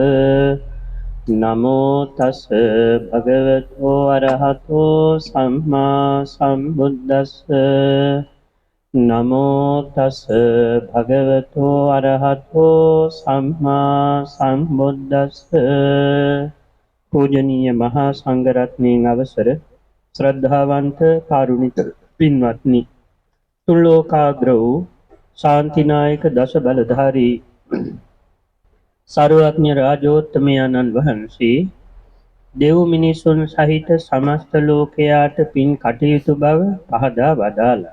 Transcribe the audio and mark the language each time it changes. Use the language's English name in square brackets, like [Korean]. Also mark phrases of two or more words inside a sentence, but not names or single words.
[Pali] නමෝ තස් භගවතෝ අරහතෝ සම්මා සම්බුද්දස්ස. නමෝ තස් භගවතෝ අරහතෝ සම්මා සම්බුද්දස්ස. [Sinhala] පූජනීය මහා සංඝරත්නයන් අවසර ශ්‍රද්ධාවන්ත කාරුණික පින්වත්නි, තුල්ලෝකාග්‍ර වූ ශාන්තිනායක දස බලධාරී සර්වඥ රාජෝත්තමයන්න් වහන්සේ දෙව් මිනිසුන් සහිත සමස්ත ලෝකයාට පින් කටයුතු බව පහදා වදාළා.